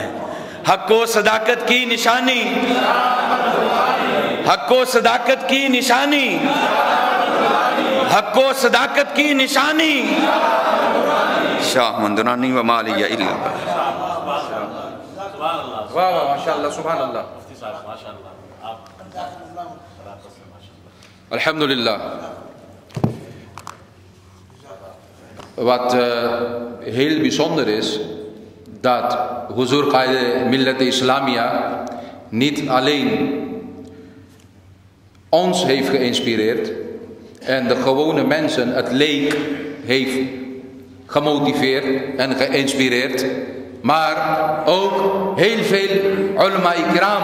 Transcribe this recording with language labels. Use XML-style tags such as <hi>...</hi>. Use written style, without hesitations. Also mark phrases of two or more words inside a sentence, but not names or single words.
<ur>حق و صداقت کی نشانی، حق و صداقت کی نشانی، حق و صداقت کی نشانی. شاہ مندرانی و مالی الا واہ واہ</ur> <ar>ماشاءاللہ سبحان اللہ الحمدللہ.</ar> <nl>Wat heel bijzonder is, dat Huzur Qaide Millat Islamia niet alleen ons heeft geïnspireerd en de gewone mensen, het leek, heeft gemotiveerd en geïnspireerd, maar ook heel veel ulama-i-kiram.</nl>